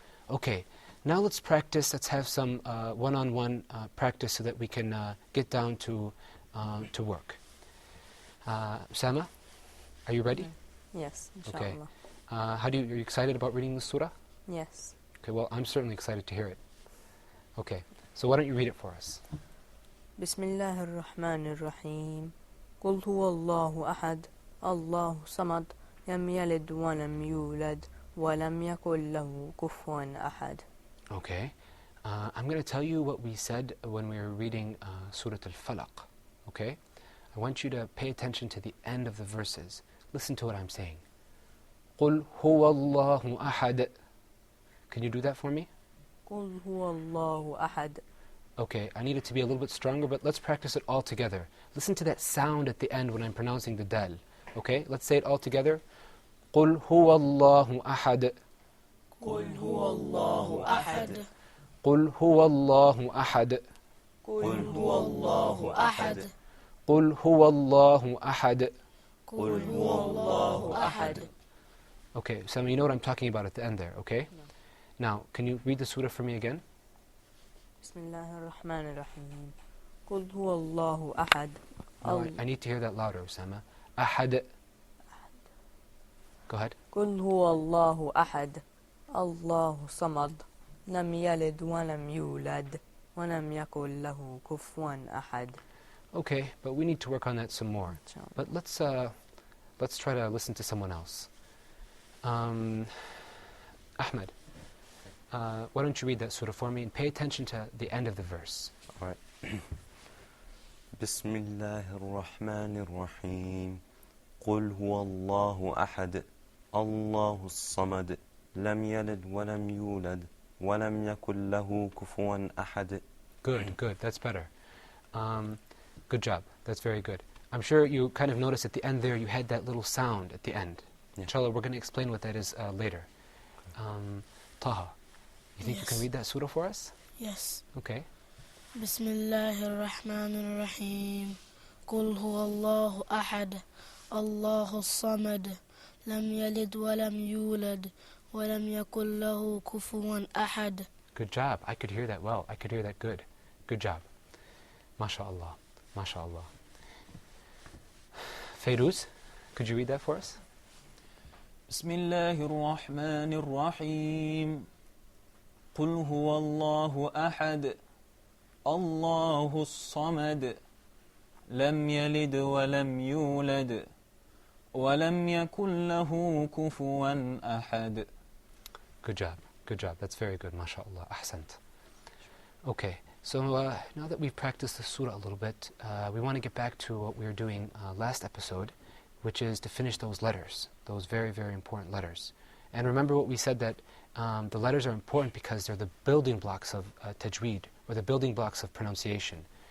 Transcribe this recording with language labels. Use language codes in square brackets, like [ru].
[en] Okay, now let's practice. Let's have some one-on-one practice so that we can get down to work. Osama, are you ready? Yes, inshallah. Okay. Are you excited about reading the surah? Yes. Okay, well, I'm certainly excited to hear it. Okay, so why don't you read it for us? [ar] بسم الله الرحمن الرحيم قل هو الله أحد الله صمد لم يلد ولم يولد ولم يكن له كفوا أحد. [en] Okay. I'm going to tell you what we said when we were reading Surah Al-Falaq. Okay? I want you to pay attention to the end of the verses. Listen to what I'm saying. [ar] قل هو الله أحد. [en] Can you do that for me? [ar] قل هو الله أحد. [en] Okay, I need it to be a little bit stronger, but let's practice it all together. Listen to that sound at the end when I'm pronouncing the dal. Okay, let's say it all together. [ar] قل هو الله أحد. قل هو الله أحد. قل هو الله أحد. قل هو الله أحد. قل هو الله أحد. قل هو الله أحد. [en] Okay, so you know what I'm talking about at the end there, okay? No. Now, can you read the surah for me again? [ar] بسم الله الرحمن الرحيم قل هو الله أحد. [en] No, I need to hear that louder, Osama. [ar] أحد. [en] Go ahead. [ar] قل هو الله أحد الله صمد لم يلد ولم يولد ولم يكن له كفوا أحد. [en] Okay, but we need to work on that some more. inshallah. But let's try to listen to someone else. Ahmed, why don't you read that surah for me and pay attention to the end of the verse. All right. [ar] بسم الله الرحمن الرحيم قل هو الله أحد الله الصمد لم يلد ولم يولد ولم يكن له كفوا أحد. [en] Good, that's better. Good job, that's very good. I'm sure you kind of noticed at the end there you had that little sound at the end. Yeah. Inshallah, we're going to explain what that is later. Taha, you think you can read that surah for us? Yes. Okay. [ar] بسم الله الرحمن الرحيم قل هو الله أحد الله الصمد لم يلد ولم يولد ولم يكن له كفوا أحد. [en] Good job. I could hear that well. I could hear that good. Good job. MashaAllah. MashaAllah. Fairuz, could you read that for us? [ar] بسم الله الرحمن الرحيم قل هو الله أحد الله الصمد لم يلد ولم يولد ولم يكن له كفوا أحد. [en] Good job. Good job. That's very good. MashaAllah. Ahsant. Okay. So now that we've practiced the surah a little bit, we want to get back to what we were doing last episode, which is to finish those letters, those very, very important letters. And remember what we said, that the letters are important because they're the building blocks of tajweed, or the building blocks of pronunciation.